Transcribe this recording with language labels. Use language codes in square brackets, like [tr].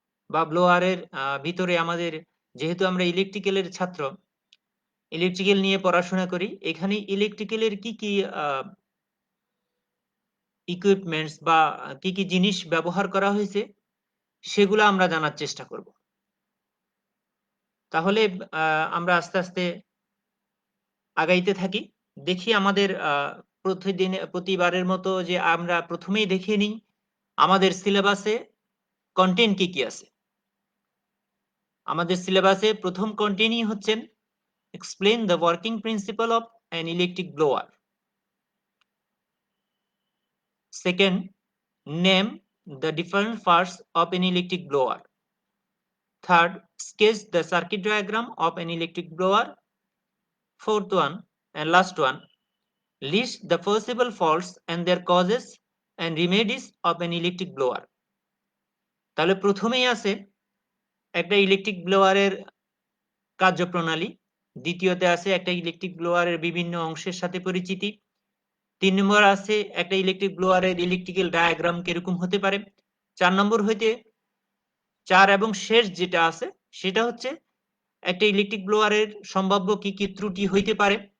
[bn] বা ব্লোয়ারের ভিতরে আমাদের, যেহেতু আমরা ইলেকট্রিক্যালের ছাত্র, ইলেকট্রিক্যাল নিয়ে পড়াশোনা করি, এখানে ইলেকট্রিক্যালের কি কি ইকুইপমেন্টস বা কি কি জিনিস ব্যবহার করা হয়েছে সেগুলো আমরা জানার চেষ্টা করব। তাহলে আমরা আস্তে আস্তে আগাইতে থাকি। দেখি আমাদের প্রতিবারের মতো যে আমরা প্রথমেই দেখে নিই আমাদের সিলেবাসে কন্টেন্ট কি কি আছে। আমাদের সিলেবাসে প্রথম কন্টেন্টই হচ্ছেন [en] explain the working principle of an electric blower. Second, name the different parts of an electric blower. Third, sketch the circuit diagram of an electric blower. Fourth one and last one, list the possible faults and their causes and remedies of an electric blower. [bn] তাহলে প্রথমেই আছে একটা electric ব্লোয়ারের কার্যপ্রণালী, দ্বিতীয়তে আছে একটা electric ব্লোয়ারের বিভিন্ন অংশের সাথে পরিচিতি, 3 নম্বর আছে একটা ইলেকট্রিক ব্লোয়ারের ইলেকট্রিক্যাল ডায়াগ্রাম কিরকম হতে পারে, 4 নম্বর হইতে 4 এবং শেষ যেটা আছে সেটা হচ্ছে একটা ইলেকট্রিক ব্লোয়ারের সম্ভাব্য কি কি ত্রুটি হইতে পারে